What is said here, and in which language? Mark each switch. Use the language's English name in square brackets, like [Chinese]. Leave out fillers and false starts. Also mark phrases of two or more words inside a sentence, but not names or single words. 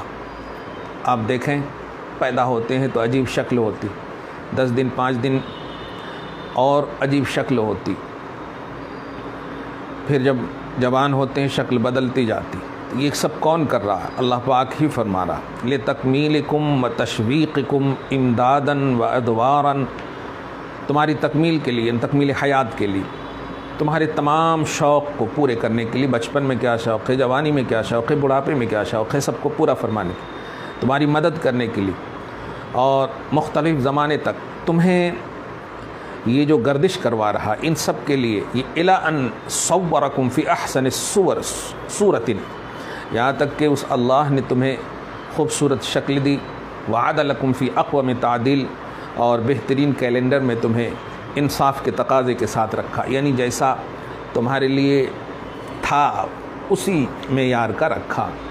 [Hindi] आप देखें, पैदा होते हैं तो अजीब शक्ल होती, 10 दिन 5 दिन और अजीब शक्ल होती, फिर जब जवान होते हैं शक्ल बदलती जाती। तो ये सब कौन कर रहा है? अल्लाह पाक ही फरमा रहा। [Arabic] لتكميلكم وتشويقكم إمدادا وأدوارا, [Hindi] तुम्हारी तकमील के लिए, तकमील हयात के लिए, तुम्हारे तमाम शौक़ को पूरे करने के लिए। बचपन में क्या शौक़ है, जवानी में क्या शौक़ है, बुढ़ापे में क्या शौक़ है, सबको पूरा फरमाने की, तुम्हारी मदद करने के लिए। और मुख्तलिफ़ ज़माने तक तुम्हें ये जो गर्दिश करवा रहा, इन सब के लिए ये [Arabic] إلى أن صوركم في أحسن صورة, [Hindi] यहाँ तक कि उस अल्लाह ने तुम्हें खूबसूरत शक्ल दी। [Arabic] وعدلكم في أقوم تعديل, [Hindi] और बेहतरीन कैलेंडर में तुम्हें इंसाफ के तकाज़े के साथ रखा, यानी जैसा तुम्हारे लिए था उसी मेयार का रखा।